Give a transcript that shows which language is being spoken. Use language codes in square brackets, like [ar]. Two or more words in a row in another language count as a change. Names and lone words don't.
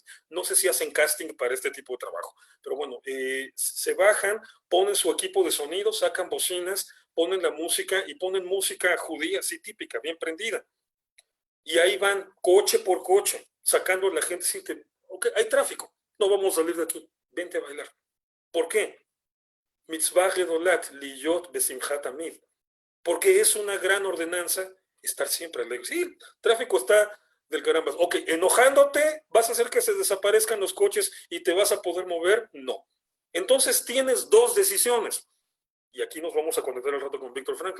[es] No sé si hacen casting para este tipo de trabajo, pero bueno, se bajan, ponen su equipo de sonido, sacan bocinas, ponen la música y ponen música judía, así típica, bien prendida. Y ahí van coche por coche, sacando a la gente sin que, ok, hay tráfico, no vamos a salir de aquí, vente a bailar. ¿Por qué? [he] מצוה גדולה להיות בשמחה תמיד. [es] Porque es una gran ordenanza estar siempre alegre. Sí, el tráfico está del caramba. Ok, enojándote, ¿vas a hacer que se desaparezcan los coches y te vas a poder mover? No. Entonces tienes dos decisiones. Y aquí nos vamos a conectar al rato con Víctor Frankl.